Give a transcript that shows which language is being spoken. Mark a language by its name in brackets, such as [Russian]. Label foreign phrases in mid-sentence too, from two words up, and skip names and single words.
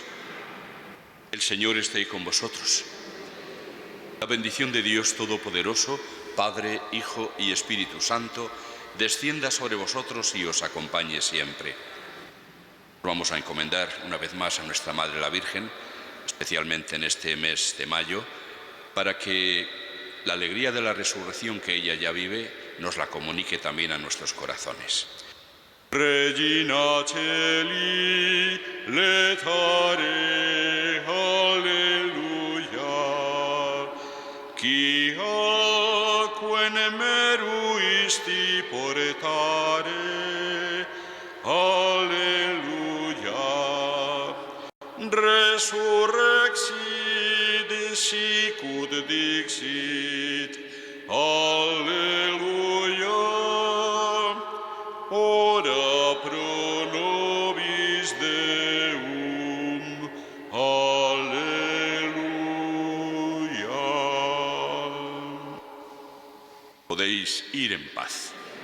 [Spanish] El Señor esté con vosotros. La bendición de Dios Todopoderoso, Padre, Hijo y Espíritu Santo, descienda sobre vosotros y os acompañe siempre. Vamos a encomendar una vez más a nuestra Madre la Virgen, especialmente en este mes de mayo, para que la alegría de la resurrección que ella ya vive nos la comunique también a nuestros corazones. [Latin] Regina Celi, letare, alleluia, qui aquen meruisti portare, alleluia, resurrexit sicut dixit, alleluia, ora pro nobis Deum, alleluia. [Spanish] Podéis ir en paz.